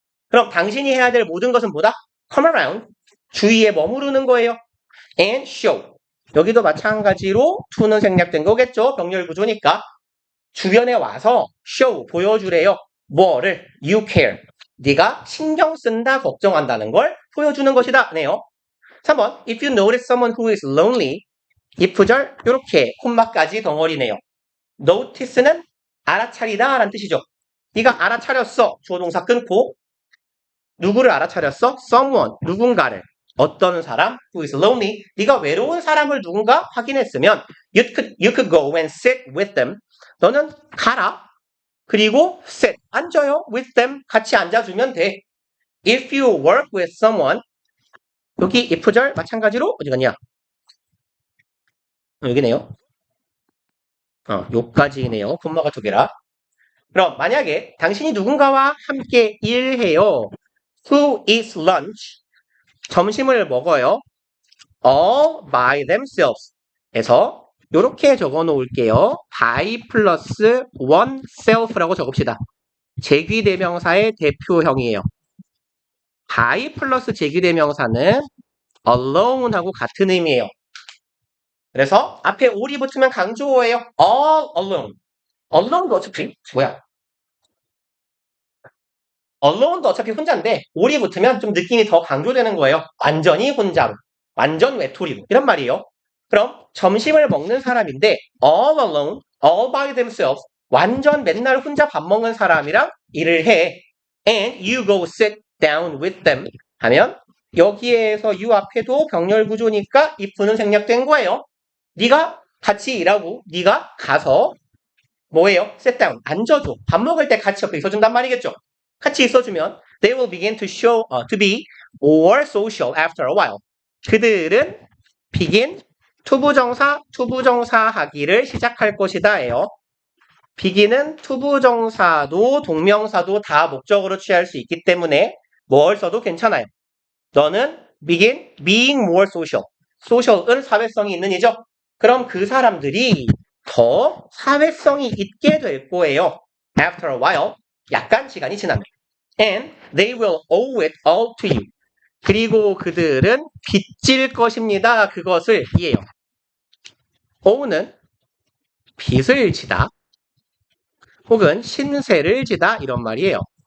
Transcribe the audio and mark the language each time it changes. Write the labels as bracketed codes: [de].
[ko] 그럼 당신이 해야 될 모든 것은 뭐다? [en] come around. [ko] 주위에 머무르는 거예요. [en] and show. [ko] 여기도 마찬가지로 to는 생략된 거겠죠? 병렬 구조니까. 주변에 와서 show, 보여주래요. 뭐를? [en] You care. [ko] 네가 신경 쓴다, 걱정한다는 걸 보여주는 것이다. 네요. 3번. [en] If you notice someone who is lonely. [ko] 이 구절 이렇게 콤마까지 덩어리네요. notice는 알아차리다 라는 뜻이죠. 네가 알아차렸어. 주어 동사 끊고 누구를 알아차렸어? someone, 누군가를. 어떤 사람? [en] who is lonely. [ko] 네가 외로운 사람을 누군가 확인했으면 [en] you could go and sit with them. [ko] 너는 가라. 그리고 sit, 앉아요. [en] with them, [ko] 같이 앉아주면 돼. [en] If you work with someone. [ko] 여기 if절 마찬가지로 어디 갔냐? 여기네요. 요까지네요. 콤마가 두 개라. 그럼 만약에 당신이 누군가와 함께 일해요. [en] Who eats lunch? [ko] 점심을 먹어요. [en] All by themselves. [ko] 에서 이렇게 적어 놓을게요. by 플러스 oneself라고 적읍시다. 제귀대명사의 대표형이에요. by 플러스 제귀대명사는 alone하고 같은 의미예요. 그래서 앞에 all이 붙으면 강조어예요. [en] all alone. [ko] alone도 어차피 alone도 어차피 혼자인데 all이 붙으면 좀 느낌이 더 강조되는 거예요. 완전히 혼자, 완전 외톨이로 이런 말이에요. 그럼 점심을 먹는 사람인데 [en] all alone, all by themselves, [ko] 완전 맨날 혼자 밥 먹는 사람이랑 일을 해. [en] And you go sit down with them [ko] 하면 여기에서 you 앞에도 병렬 구조니까 if는 생략된 거예요. 네가 같이 일하고 네가 가서 뭐예요? [en] sit down, [ko] 앉아줘. 밥 먹을 때 같이 옆에 있어준단 말이겠죠. 같이 있어주면 [en] they will begin to be more social after a while. [ko] 그들은 begin, 투부정사 하기를 시작할 것이다예요. begin은 투부정사도 동명사도 다 목적으로 취할 수 있기 때문에 뭘 써도 괜찮아요. 너는 [en] begin being more social. [ko] social은 사회성이 있는 이죠. 그럼 그 사람들이 더 사회성이 있게 될 거예요. [en] after a while, [ko] 약간 시간이 지나면. [en] And they will owe it all to you. [ko] 그리고 그들은 빚질 것입니다. 그것을 이에요. ow는 빚을 지다 혹은 신세를 지다 이런 말이에요.